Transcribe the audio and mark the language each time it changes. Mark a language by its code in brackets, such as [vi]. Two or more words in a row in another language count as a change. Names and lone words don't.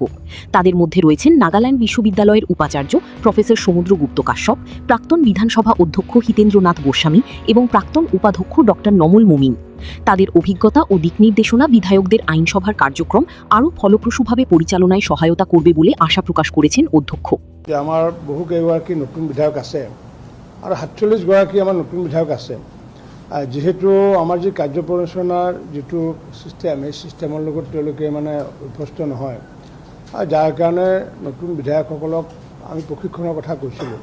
[bn] তাদের মধ্যে রয়েছেন নাগাল্যান্ড বিশ্ববিদ্যালয়ের উপাচার্য প্রফেসর সমুদ্রগুপ্ত কাশ্যপ, প্রাক্তন বিধানসভা অধ্যক্ষ হিতেন্দ্রনাথ গোস্বামী এবং প্রাক্তন উপাধ্যক্ষ ডক্টর নমল মুমিন। তাদের অভিজ্ঞতা ও দিকনির্দেশনা বিধায়কদের আইনসভার কার্যক্রম আরও ফলপ্রসূভাবে পরিচালনায় সহায়তা করবে বলে আশা প্রকাশ করেছেন অধ্যক্ষ। [as] আমাৰ বহু কেইগৰাকী নতুন বিধায়ক আছে আৰু ৪৭ গৰাকী আমাৰ নতুন বিধায়ক আছে। যেহেতু আমাৰ যি কাৰ্য পৰিচালনাৰ যিটো ছিষ্টেম, এই ছিষ্টেমৰ লগত তেওঁলোকে অভ্যস্ত নহয়, যাৰ কাৰণে নতুন বিধায়কসকলক আমি প্ৰশিক্ষণৰ কথা কৈছিলোঁ।